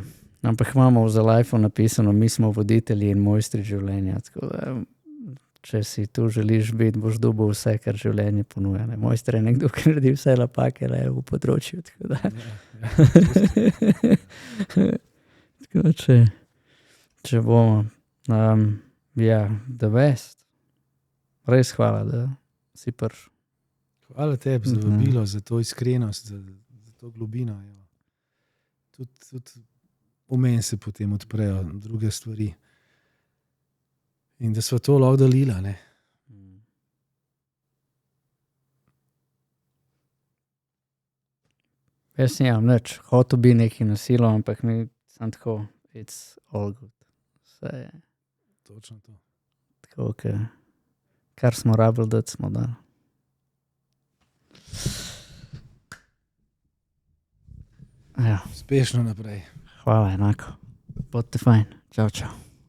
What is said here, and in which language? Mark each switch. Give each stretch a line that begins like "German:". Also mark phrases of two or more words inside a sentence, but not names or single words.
Slovenian: Ampak imamo v The Life napisano, mi smo voditelji in mojstri življenja, tako da če si tu želiš biti, boš dobil vse, kar življenje ponuja. Mojster je nekdo, ki naredi vse napake v področju, tako da. Tako da če bomo, ja,
English: the best.
Slovenian: Res hvala, da si prišel. Hvala tebi za vabilo, za to iskrenost, za to globino. Tudi v meni se potem odprejo druge stvari. In da sva to lahko delila, ne. Jaz nimam nič, hotel bi nekaj nasilo, ampak mi sem tako,
English: it's all good.
Slovenian: Vse je. Točno to. Tako, kar smo rabili, da smo dali. Ja. Uspešno naprej. Hvala, enako. Bodite fajn. Čau, čau.